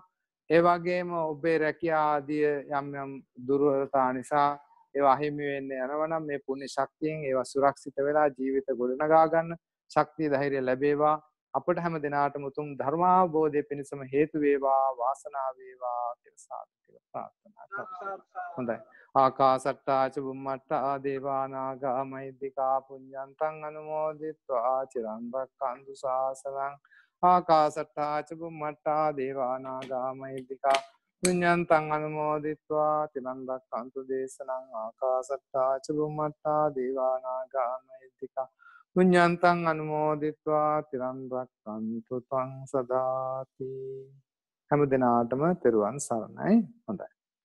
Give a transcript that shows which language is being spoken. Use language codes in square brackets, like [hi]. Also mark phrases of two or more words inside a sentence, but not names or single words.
[si] ඒ වගේම ඔබේ රැකියා ආදී යම් දුර්වලතා නිසා ඒවා අහිමි වෙන්න යනවා නම් මේ පුණ්‍ය ශක්තියෙන් ඒවා සුරක්ෂිත වෙලා ජීවිත ගොඩනගා ගන්න ශක්තිය ධෛර්යය ලැබේවා. අපට හැම දිනාටම උතුම් ධර්මාවබෝධය පිණිසම හේතු වේවා වාසනාව වේවා කියලා සාදු ප්‍රාර්ථනා කරනවා. හොඳයි. [pi] ආකාසට්ටා ච බුම්මට්ටා දේවා නාග මහිද්దికා පුඤ්ඤන්තං අනුමෝදිත්වා චිරන් රැක්කන්තු ශාසනං. ආකාසට්ටා ච බුම්මට්ටා දේවා නාග මහිද්దికා පුඤ්ඤන්තං අනුමෝදිත්වා චිරන් රැක්කන්තු දේශනං. ආකාසට්ටා ච බුම්මට්ටා දේවා නාග මහිද්దికා පුඤ්ඤන්තං අනුමෝදිත්වා චිරන් රැක්කන්තු ත්වං සදාති. [si] හැම දිනාටම තෙරුවන් සරණයි. හොඳයි.